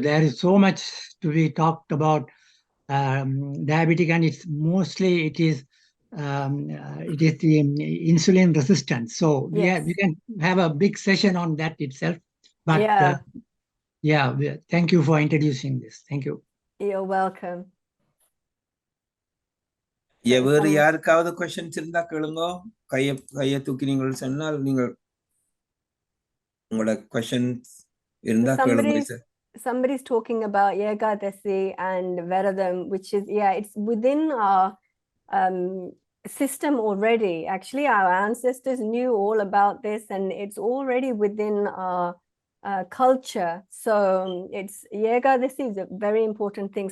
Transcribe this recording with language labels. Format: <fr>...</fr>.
<en>There is so much to be talked about diabetic, and it's mostly it is the insulin resistance. So Yes. we can have a big session on that itself. But thank you for introducing this. Thank you. You're welcome.</en> <ta>வேறு யாருக்காவது questions இருந்தா கேளுங்க. கைய தூக்கி நீங்கள் சொன்னால் நீங்கள் உங்களோட கொஸ்டின்ஸ் இருந்தா கேளுங்க.</ta> <en>Somebody's talking about Yegadasi and Veradam, which is, it's within our system already. Actually, our ancestors knew all about this, and it's already within our culture. So it's Yegadasi is a very important thing.</en>